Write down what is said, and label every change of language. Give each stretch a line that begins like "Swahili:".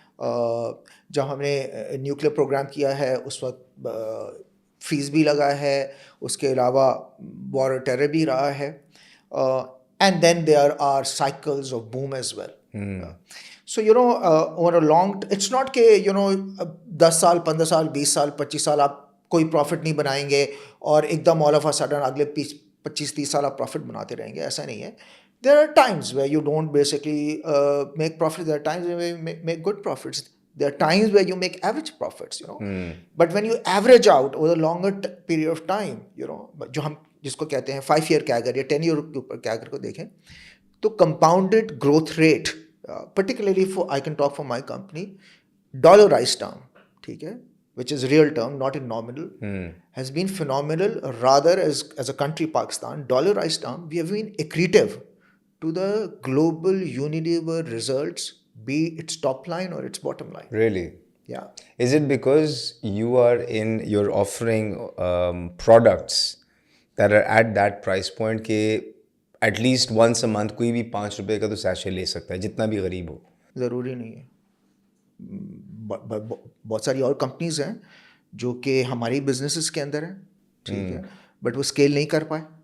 Urdu: جب ہم نے نیوکلیر پروگرام کیا ہے اس وقت فیس بھی لگا ہے, اس کے علاوہ وار ٹیرر بھی رہا ہے,
English: And then there are cycles of boom as well. So you know over a long,
Urdu: it's not کہ یو نو 10 سال 15 سال 20 سال 25 سال آپ کوئی پروفٹ نہیں بنائیں گے اور ایک دم آل آف اے سڈن اگلے 25-30 سال آپ پروفٹ بناتے رہیں گے, ایسا نہیں ہے.
English: There are times where you don't basically make profits. There are times where you make good profits. There are times where you make average profits, you know. But when you average out over a longer period of time, you know,
Urdu: جو ہم جس کو کہتے ہیں
English: 5 year CAGR یا 10 year کے اوپر CAGR کو دیکھیں تو compounded growth rate, particularly for, I can talk for my company, dollarized term, ٹھیک ہے, which is real term, not in nominal, has been phenomenal. Rather, as a country, Pakistan, dollarized term, we have been accretive to the global Unilever results, be its top line or its bottom line. Really? Yeah. Is it because you're offering products that are at that price point کہ at least once a month
Urdu: کوئی بھی 5 روپے کا تو سیشے لے سکتا ہے جتنا بھی غریب ہو؟ ضروری نہیں ہے. بہت ساری اور کمپنیز ہیں جو کہ ہماری بزنسز کے اندر ہیں, ٹھیک ہے, بٹ وہ اسکیل نہیں کر پائے.